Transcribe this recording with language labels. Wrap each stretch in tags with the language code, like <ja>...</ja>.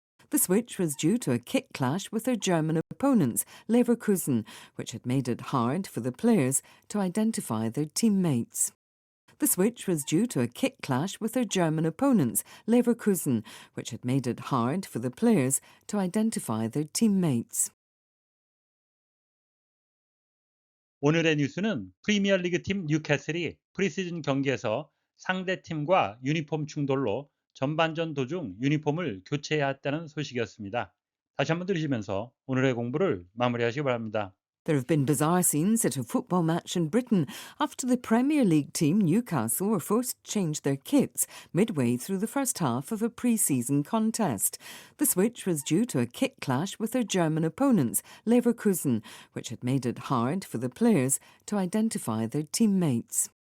<en>The switch was due to a kit clash with their German opponents, Leverkusen, which had made it hard for the players to identify their teammates. The switch was due to a kit clash with their German opponents, Leverkusen, which had made it hard for the players to identify their teammates.</en> <ko>오늘의 뉴스는 프리미어리그 팀 뉴캐슬이 프리시즌 경기에서 상대팀과 유니폼 충돌로 전반전 도중 유니폼을 교체해야 했다는 소식이었습니다. 다시 한번 들으시면서 오늘의 공부를 마무리하시기 바랍니다.</ko> <en>There have been bizarre scenes at a football match in Britain after the Premier League team Newcastle were forced to change their kits midway through the first half of a pre-season contest. The switch was due to a kit clash with their German opponents, Leverkusen, which had made it hard for the players to identify their teammates.</en>